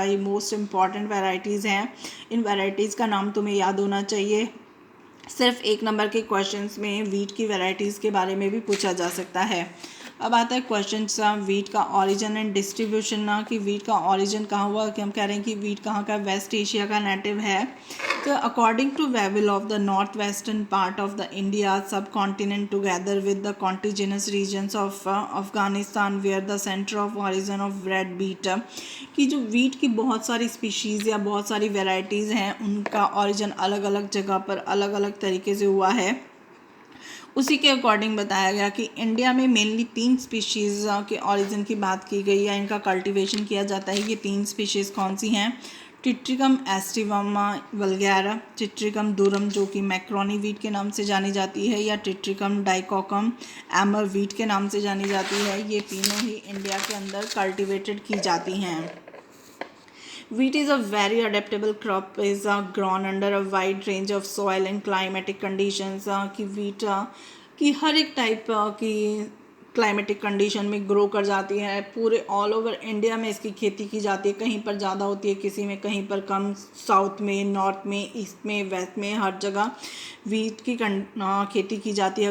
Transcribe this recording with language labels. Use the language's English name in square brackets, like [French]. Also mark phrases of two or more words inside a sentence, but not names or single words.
[Hindi] ये [English] most important varieties [Hindi] हैं. इन वैराइटीज़ का नाम तुम्हें याद होना चाहिए. सिर्फ 1 नंबर के क्वेश्चंस में वीट की वैराइटीज़ के बारे में भी पूछा जा सकता है. अब आता है क्वेश्चन वीट का [English] origin and distribution. [Hindi] ना कि वीट का ऑरिजिन कहाँ हुआ, कि हम कह रहे हैं कि वीट कहाँ का, वेस्ट एशिया का नेटिव है. [English] So, according to Vavilov, the northwestern part of the India subcontinent, together with the contiguous regions of Afghanistan, where the center of origin of red wheat, [Hindi] कि जो wheat की बहुत सारी species या बहुत सारी varieties हैं, उनका origin अलग अलग जगह पर अलग अलग तरीके से हुआ है. उसी के अकॉर्डिंग बताया गया कि इंडिया में मेनली 3 स्पीशीज़ के ऑरिजिन की बात की गई है, इनका कल्टीवेशन किया जाता है. ये 3 स्पीशीज़ कौन सी हैं? टिट्रिकम एस्टिवम वल्गैरा, टिट्रिकम दुरम जो कि [English] macaroni wheat [Hindi] के नाम से जानी जाती है, या टिट्रिकम डाइकोकम [English] emmer wheat [Hindi] के नाम से जानी जाती है. ये तीनों ही इंडिया के अंदर कल्टीवेटेड की जाती हैं. [English] Wheat is a very adaptable crop, is grown under a wide range of soil and climatic conditions. [Hindi] कि wheat की हर एक टाइप की [English] climatic condition [Hindi] में ग्रो कर जाती है. पूरे [English] all over India [Hindi] में इसकी खेती की जाती है. कहीं पर ज़्यादा होती है, किसी में कहीं पर कम, साउथ में, नॉर्थ में, ईस्ट में, वेस्ट में, हर जगह वीट की खेती की जाती है.